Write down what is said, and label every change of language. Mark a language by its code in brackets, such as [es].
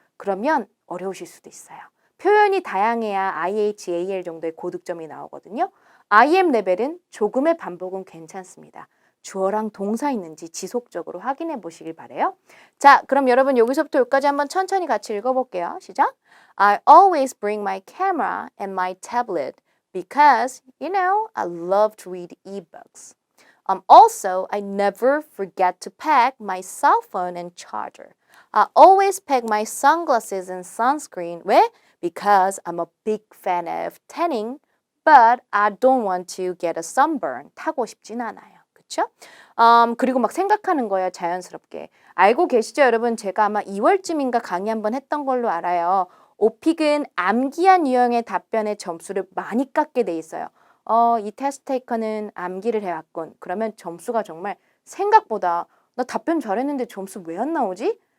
[ko] 그러면 어려우실 수도 있어요. 표현이 다양해야 IHAL 정도의 고득점이 나오거든요. IM 레벨은 조금의 반복은 괜찮습니다. 주어랑 동사 있는지 지속적으로 확인해 보시길 바래요. 자, 그럼 여러분 여기서부터 여기까지 한번 천천히 같이 읽어볼게요. 시작! [en] I always bring my camera and my tablet because, I love to read ebooks. Also, I never forget to pack my cell phone and charger. I always pack my sunglasses and sunscreen. 왜? Because I'm a big fan of tanning, but I don't want to get a sunburn. [ko] 타고 싶진 않아요. 그쵸? 그리고 막 생각하는 거예요. 자연스럽게. 알고 계시죠, 여러분? 제가 아마 2월쯤인가 강의 한번 했던 걸로 알아요. 오픽은 암기한 유형의 답변의 점수를 많이 깎게 돼 있어요. 이 테스트 테이커는 암기를 해왔군. 그러면 점수가 정말 생각보다 나 답변 잘했는데 점수 왜 안 나오지?